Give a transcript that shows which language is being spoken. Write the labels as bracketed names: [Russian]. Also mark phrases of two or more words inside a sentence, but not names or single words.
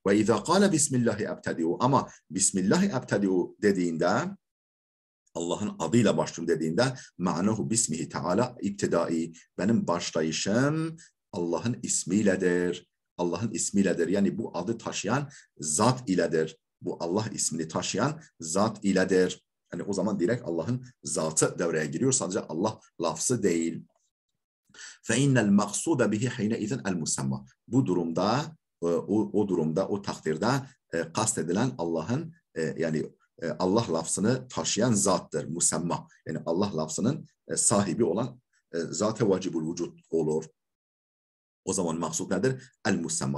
[Arabic] وإذا قال بسم الله أبتدئ, [Turkish] ama [Arabic] بسم الله أبتدئ [Turkish] dediğinde, Allah'ın adıyla başlıyorum dediğinde, [Arabic] معناه باسمه تعالى ابتدائي, [Turkish] benim başlayışım Allah'ın ismiyledir. Allah'ın ismiyledir. Yani bu adı taşıyan zat iledir. Bu Allah ismini taşıyan zat iledir. Yani o zaman direkt Allah'ın zatı devreye giriyor. Sadece Allah lafzı değil. [Arabic] فَاِنَّ الْمَقْصُودَ بِهِ حِينَئِذٍ الْمُسَمَّى. [Turkish] Bu durumda, o takdirde kastedilen Allah'ın yani Allah lafzını taşıyan zattır. Musamma. Yani Allah lafzının sahibi olan zat-ı vacibul vücut olur. O zaman maksud nedir? El-musamma.